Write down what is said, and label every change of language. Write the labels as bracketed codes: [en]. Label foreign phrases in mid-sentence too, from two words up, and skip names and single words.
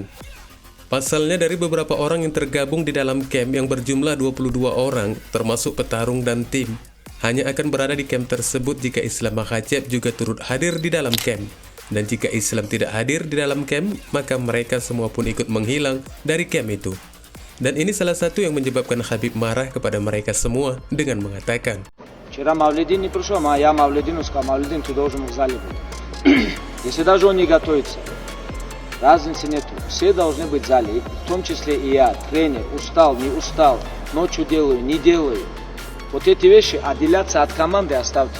[id] Pasalnya dari beberapa orang yang tergabung di dalam camp yang berjumlah 22 orang, termasuk petarung dan tim, hanya akan berada di camp tersebut jika Islam Makhachev juga turut hadir di dalam camp. Dan jika Islam tidak hadir di dalam camp, maka mereka semua pun ikut menghilang dari camp itu. Dan ini salah satu yang menyebabkan Khabib marah kepada mereka semua dengan mengatakan, [ru] Вчера Мавлидин не пришел, а я Мавлидину сказал, Мавлидин, ты должен в зале быть. Если даже он не готовится, разницы нету. Все должны быть в зале, в том числе и я, тренер. Устал, не устал, ночью делаю, не делаю. Вот эти вещи отделяться от команды оставьте.